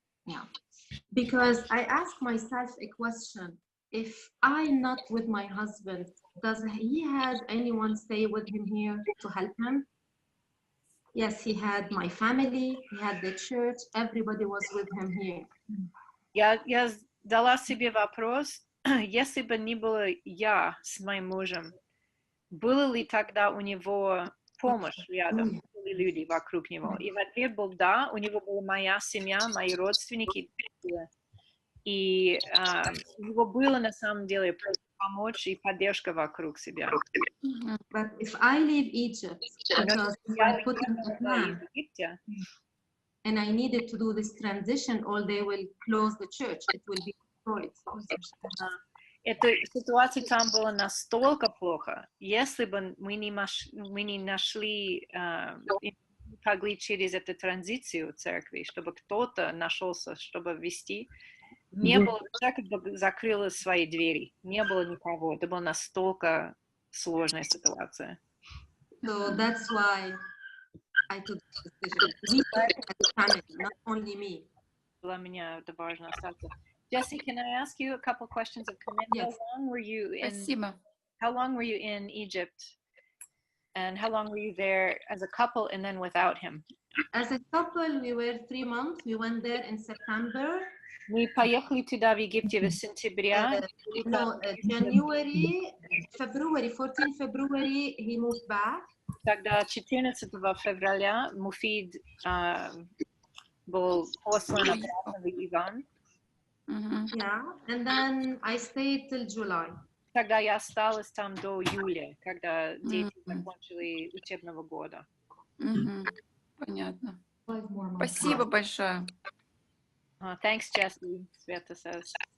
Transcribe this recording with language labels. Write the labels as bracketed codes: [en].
[en] Yeah, because I ask myself a question: if I'm not with my husband, does he have anyone stay with him here to help him? Yes, he had my family, he had the church, everybody was with him here. [ru] Я дала себе вопрос, если бы не было я с моим мужем, было ли тогда у него помощь рядом, были люди вокруг него? И в ответ был да, у него была моя семья, мои родственники, и у него было на самом деле помочь и поддержка вокруг себя. [en] But if I leave Egypt, because I put in the plan, and I needed to do this transition, or they will close the church, it will be destroyed. [ru] Эта ситуация там была настолько плохо, если бы мы не нашли, могли через эту транзицию церкви, чтобы кто-то нашелся, чтобы вести, не было, церковь закрыла свои двери, не было никого, это была настолько сложная ситуация. [en] So that's why I took this decision. We as a family, not only me. [ru] Для меня это важно остаться. [en] Jesse, can I ask you a couple questions of comment? Yes. How long were you in? [ru] Спасибо. [en] How long were you in Egypt? And how long were you there as a couple and then without him? As a couple, we were 3 months. We went there in September. [ru] Мы поехали туда в Египте в сентябре. [en] No, January, February, 14 February, he moved back. [ru] Тогда 14 февраля Муфид был послан обратно в Ливан. [en] Yeah, and then I stayed till July. [ru] Тогда я осталась там до июля, когда дети закончили учебного года. Понятно. Спасибо большое. [en] Thanks, Jesse, Sveta says.